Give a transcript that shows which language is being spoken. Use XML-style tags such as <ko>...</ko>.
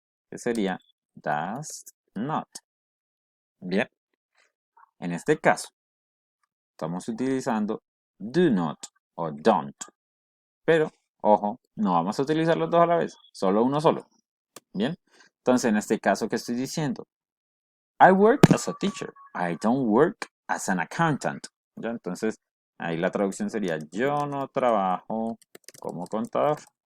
<es>Que sería does not. Bien, en este caso estamos utilizando do not o don't. Pero, ojo, no vamos a utilizar los dos a la vez, solo uno solo. Bien, entonces en este caso, ¿qué estoy diciendo?</es> <en>I work as a teacher. I don't work as an accountant.</en> <es>¿Ya? Entonces, ahí la traducción sería yo no trabajo como contador.</es>